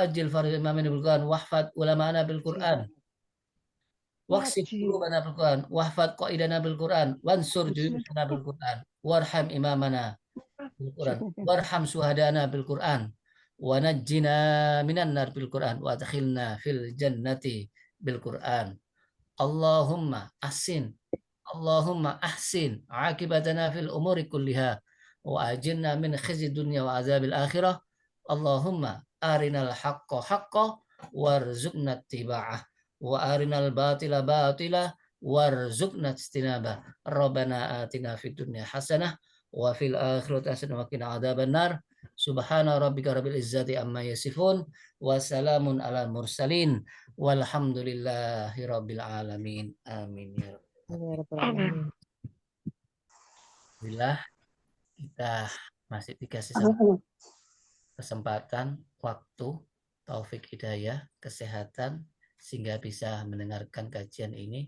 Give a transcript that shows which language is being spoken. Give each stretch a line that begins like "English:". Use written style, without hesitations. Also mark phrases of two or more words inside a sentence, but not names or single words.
Arabic: عجل فرج إمامنا بالقرآن واحفظ علماءنا بالقرآن واقصف قلوبنا بالقرآن واحفظ قائدنا بالقرآن وانصر جيوشنا بالقرآن وارحم إمامنا بالقرآن وارحم شهداءنا بالقرآن ونجنا من النار بالقرآن وأدخلنا في الجنة بالقرآن اللهم أحسن عاقبتنا في الأمور كلها وأجرنا من خزي الدنيا وعذاب الآخرة اللهم أرنا الحق حقا وارزقنا اتباعه وأرنا الباطل باطلا وارزقنا اجتنابه ربنا آتنا في الدنيا حسنة وفي الآخرة حسنة وقنا عذاب النار سبحان ربك رب العزة عما يصفون وسلام على المرسلين والحمد لله رب العالمين آمين يا رب
Indonesian: Alhamdulillah kita masih dikasih kesempatan, waktu, taufik hidayah, kesehatan, sehingga bisa mendengarkan kajian ini.